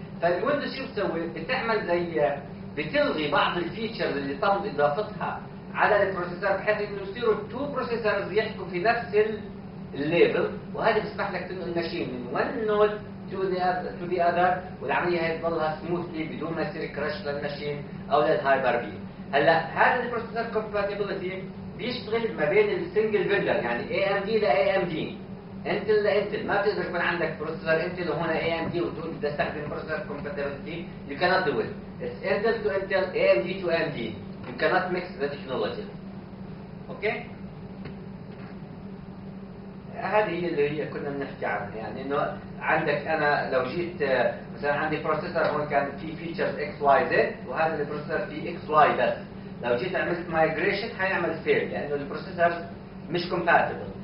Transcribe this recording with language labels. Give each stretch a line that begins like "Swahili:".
Arabic: فالويندوز شو بتسوي؟ بتعمل زي بتلغي بعض الفيتشرز اللي تم اضافتها على البروسيسور بحيث انه يصيروا تو بروسيسورز يحكوا في نفس الليفل، وهذا بيسمح لك تنقل الماشين من
English: one node to the other
Arabic: والعمليه هي تضلها سموثلي بدون ما يصير كراش للماشين او للهايبر في. هلا هذا البروسيسور كومباتيبلتي بيشتغل ما بين السنجل فيندر، يعني اي ام دي لاي ام دي، انتل لانتل. ما بتقدر يكون عندك بروسيسور انتل وهنا اي ام دي وتقول بدي استخدم بروسيسور كومباتيبلتي.
English: You cannot do it. It's Intel to Intel, AMD to AMD. You cannot mix the technology.
Arabic: اوكي؟ هذه هي اللي هي كنا بنحكي عنها، يعني انه عندك انا لو جيت مثلا عندي بروسيسور هون كان في فيتشرز اكس واي زد وهذا البروسيسور فيه اكس واي بس، لو جيت عملت مايجريشن حيعمل فيل لانه البروسيسورز مش كومباتبل.